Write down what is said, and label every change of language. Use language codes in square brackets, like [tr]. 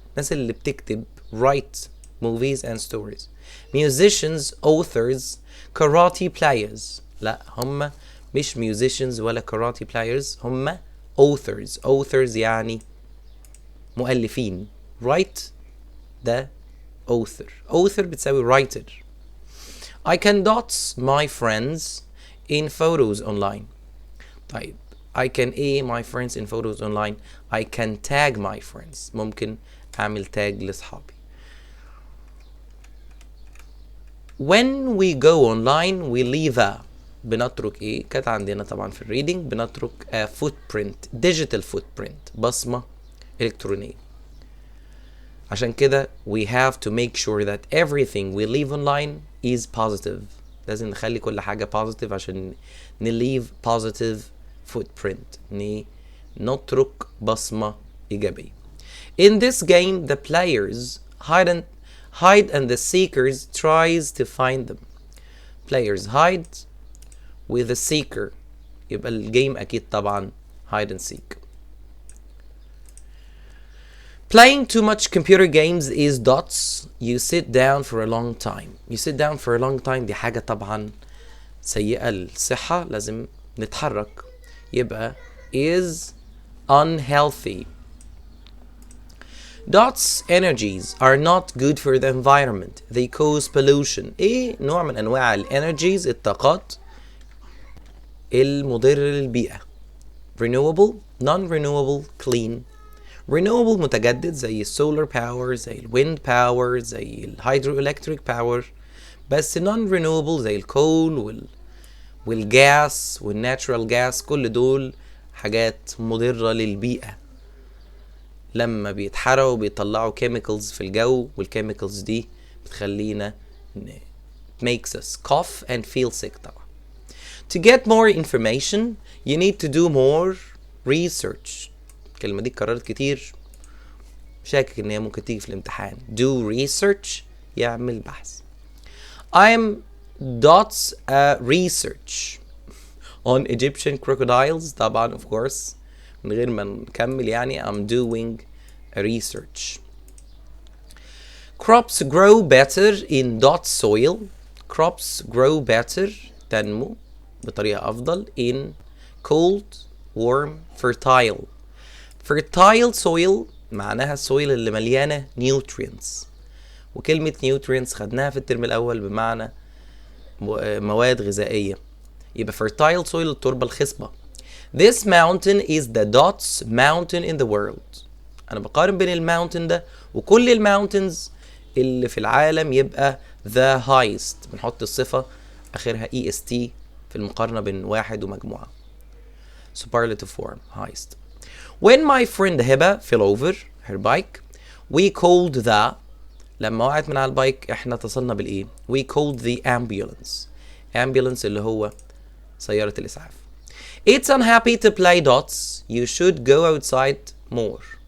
[ar] الناس اللي بتكتب [en] write movies and stories. Musicians, authors, karate players. [ar] لا هم مش musicians ولا karate players. هم authors. Authors يعني مؤلفين. [en] Write ده author. Author بتساوي writer. I can dots my friends in photos online. [ar] طيب [en] I can my friends in photos online. I can tag my friends. [ar] ممكن أعمل tag لأصحابي. [en] When we go online we leave a. [ar] بنترك ايه؟ كانت عندنا طبعا في الريدنج بنترك [en] a footprint. digital footprint. [ar] بصمة إلكترونية. عشان كده [en] we have to make sure that everything we leave online is positive. [ar] لازم نخلي كل حاجة positive عشان نleave positive footprint. نترك بصمة إيجابية. [en] In this game the players hide and the seekers tries to find them. Players hide with the seeker. [ar] يبقى الجيم أكيد طبعا [en] hide and seek. Playing too much computer games is dots. You sit down for a long time. You sit down for a long time [ar] دي حاجة طبعا سيئة للصحة، لازم نتحرك. يبقى [en] is unhealthy. Dots energies are not good for the environment. They cause pollution. [ar] ايه نوع من انواع الانرجيز، الطاقات المضرة للبيئة. [en] renewable, non-renewable, clean. [ar] renewable متجدد زي السولار باور، زي الويند باور، زي الهيدرو الكتريك باور. بس non-renewable زي الكول والجاس والناتشورال جاس، كل دول حاجات مضرة للبيئة. لما بيتحرقوا بيطلعوا chemicals في الجو، والchemicals دي بتخلينا [en] makes us cough and feel sick [ar] طبعا. [en] To get more information you need to do more research. [ar] الكلمة دي اتكررت كتير، شاكك ان هي ممكن تيجي في الامتحان. [en] do research [ar] يعمل بحث. [en] I'm dots research on Egyptian crocodiles. [ar] طبعا [en] of course [ar] من غير ما نكمل يعني [en] I'm doing a research. Crops grow better in dot soil. Crops grow better [ar] تنمو بطريقة أفضل [en] in cold, warm, fertile. Fertile soil [ar] معناها السويل اللي مليانة nutrients. وكلمة nutrients خدناها في الترم الأول بمعنى مواد غذائية. يبقى [en] fertile soil [ar] التربة الخصبة. [en] This mountain is the dots mountain in the world. [ar] أنا بقارن بين الماونتن ده وكل الماونتنز اللي في العالم، يبقى [en] the highest [ar] بنحط الصفة آخرها est في المقارنة بين واحد ومجموعة. [en] Superlative form highest. When my friend هبة fell over her bike we called the. [ar] لما وقعت من على البايك احنا اتصلنا بالايه؟ [en] we called the ambulance. [ar] ambulance اللي هو سيارة الإسعاف. [en] It's unhappy to play dots. You should go outside more.